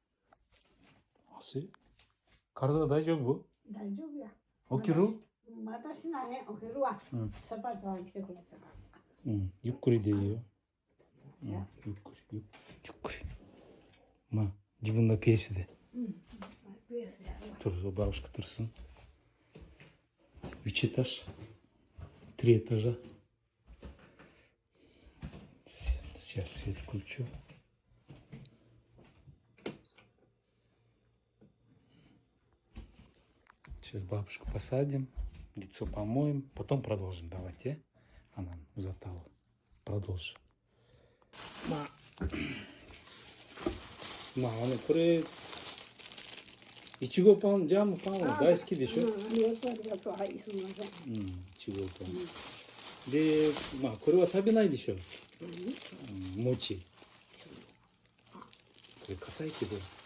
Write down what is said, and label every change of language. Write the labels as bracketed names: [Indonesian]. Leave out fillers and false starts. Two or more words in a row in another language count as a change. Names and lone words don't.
[Japanese] 体大丈夫？大丈夫や。起きる？私なね、起きるわ。サパッと来てくれたから。ゆっくりでいいよ。ゆっくり。まあ、自分のペースで。ペースやるわ。 [Russian] Тоже бабушка тұрсын. 3 этаж. 3 этажа. Сейчас свет включу. Сейчас бабушку посадим, лицо помоем, потом продолжим. Давайте. Она узатала. Продолжим. [Japanese] まあ、まあこれいちごパン、ジャムパンは大好きでしょ。ありがとう、ありがとう。はい、すみません。いちごパン。で、これは食べないでしょ。餅。これ硬いけど。